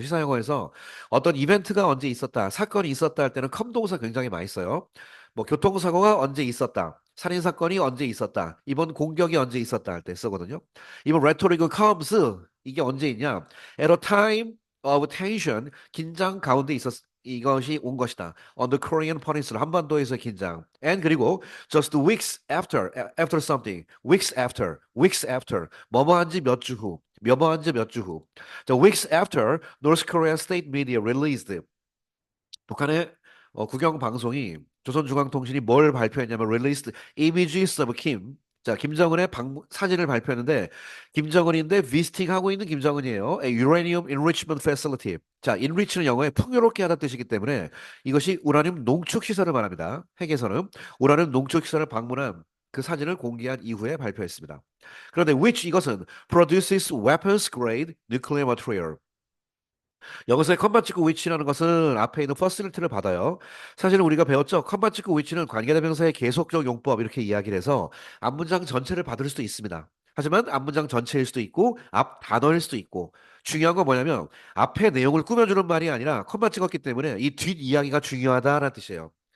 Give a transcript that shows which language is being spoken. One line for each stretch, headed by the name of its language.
Korean: 시사 영어에서 어떤 이벤트가 언제 있었다, 사건이 있었다 할 때는 come 동사 굉장히 많이 써요. 뭐 교통사고가 언제 있었다, 살인 사건이 언제 있었다, 이번 공격이 언제 있었다 할 때 쓰거든요. 이번 rhetoric은 comes 이게 언제 있냐?
English: At a time of tension,
Korean: 긴장 가운데 이것이 온 것이다.
English: On the Korean Peninsula,
Korean: 한반도에서 긴장. And 그리고
English: just weeks after something,
Korean: weeks after, 뭐뭐한 지 몇 주 후, 뭐뭐한 지 몇 주 후.
English: The weeks after, North Korea state media released
Korean: 북한의 국영 방송이 조선중앙통신이 뭘 발표했냐면
English: released images of Kim.
Korean: 자, 김정은의 사진을 발표했는데 김정은인데 visiting하고 있는 김정은이에요.
English: A uranium enrichment facility.
Korean: 자, enrich는 영어에 풍요롭게 하다 뜻이기 때문에 이것이 우라늄 농축 시설을 말합니다. 핵에서는 우라늄 농축 시설을 방문한 그 사진을 공개한 이후에 발표했습니다. 그런데
English: which
Korean: 이것은
English: produces weapons grade nuclear material.
Korean: 여기서의 컴마 찍고 위치라는 것은 앞에 있는 퍼실리티를 받아요. 사실은 우리가 배웠죠. 컴마 찍고 위치는 관계대명사의 계속적 용법 이렇게 이야기를 해서 앞문장 전체를 받을 수도 있습니다. 하지만 앞문장 전체일 수도 있고 앞 단어일 수도 있고 중요한 건 뭐냐면 앞에 내용을 꾸며주는 말이 아니라 컴마 찍었기 때문에 이 뒷 이야기가 중요하다라는 뜻이에요.